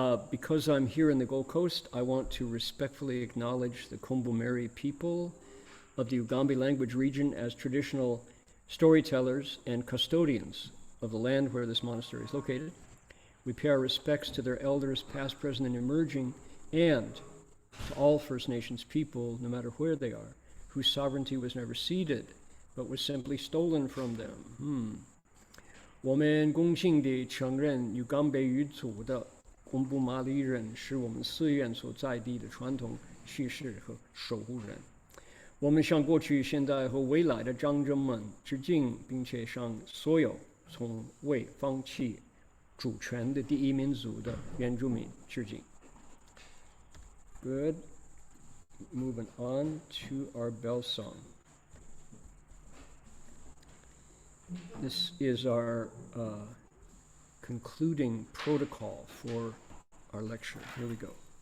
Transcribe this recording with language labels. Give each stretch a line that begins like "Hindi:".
English: Because I'm here in the Gold Coast, I want to respectfully acknowledge the Kombu-Meri people of the Ugambi language region as traditional storytellers and custodians of the land where this monastery is located. We pay our respects to their elders, past, present, and emerging, and to all First Nations people, no matter where they are, whose sovereignty was never ceded, but was simply stolen from them.
Chinese: 我们恭敬地承认与冈北语族的贡布马里人是我们寺院所在地的传统叙事和守护人。我们向过去、现在和未来的长者们致敬，并且向所有从未放弃主权的第一民族的原住民致敬。
English: Good. Moving on to our bell song. This is our concluding protocol for our lecture. Here we go.